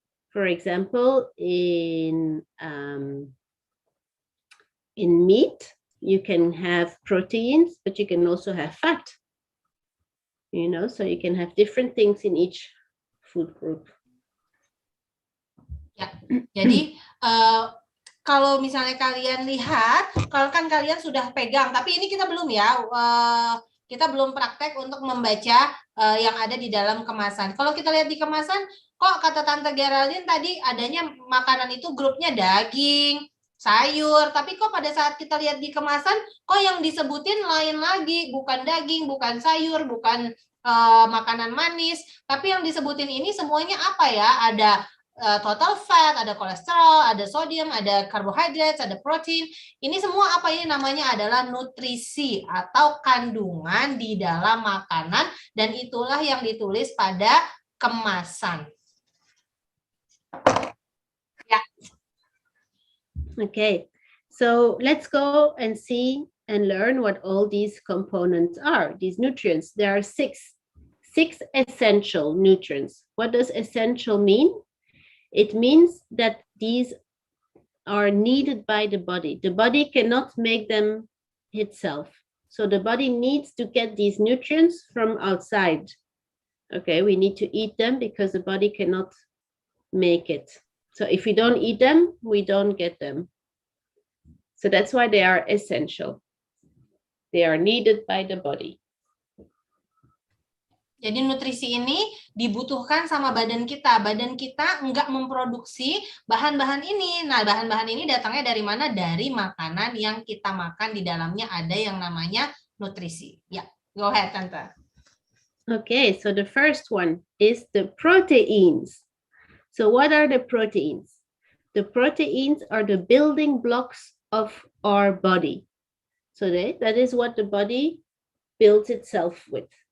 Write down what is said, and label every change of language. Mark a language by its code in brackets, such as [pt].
[en] For example, in meat, you can have proteins, but you can also have fat. You know, so you can have different things in each food group. [id] Ya, jadi kalau misalnya kalian lihat, kalau kan kalian sudah pegang, tapi ini kita belum ya, kita belum praktek untuk membaca yang ada di dalam kemasan. Kalau kita lihat di kemasan, kok kata Tante Geraldine tadi adanya makanan itu grupnya daging, sayur, tapi kok pada saat kita lihat di kemasan, kok yang disebutin lain lagi, bukan daging, bukan sayur, bukan makanan manis, tapi yang disebutin ini semuanya apa ya? Ada total fat, ada kolesterol, ada sodium, ada carbohydrates, ada protein. Ini semua apa ini namanya adalah nutrisi atau kandungan di dalam makanan, dan itulah yang ditulis pada kemasan. Ya. [en] Okay, so let's go and see and learn what all these components are, these nutrients. There are six essential nutrients. What does essential mean? It means that these are needed by the body. The body cannot make them itself. So the body needs to get these nutrients from outside. Okay, we need to eat them because the body cannot make it. So if we don't eat them, we don't get them. So that's why they are essential. They are needed by the body. [id] Jadi nutrisi ini dibutuhkan sama badan kita. Badan kita enggak memproduksi bahan-bahan ini. Nah, bahan-bahan ini datangnya dari mana? Dari makanan yang kita makan, di dalamnya ada yang namanya nutrisi. Ya, [en] go ahead, Tante. Okay, so the first one is the proteins. So what are the proteins? The proteins are the building blocks of our body. So that is what the body builds itself with.